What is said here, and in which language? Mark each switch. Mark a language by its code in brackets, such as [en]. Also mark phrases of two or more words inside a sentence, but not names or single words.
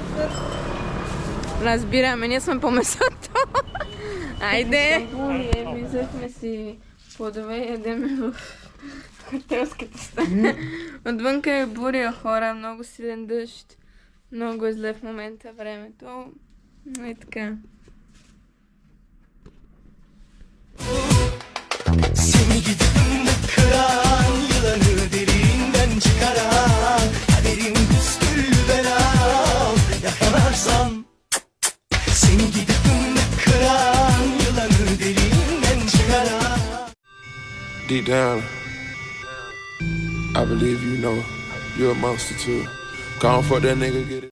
[bg] Разбираме, ние сме по месото. Айде! Взехме си плодове и ядеме в хотелската стая. Отвънка е буря, хора, много силен дъжд. Много е зле в момента времето. И така. [tr] Seni gidip kıran yılanı derinden çıkaran kaderim püskül belam yakalarsan seni gidip kıran yılanı derinden çıkaran. [en] Deep down, I believe you know you're a monster too. Go on for that nigga, get it.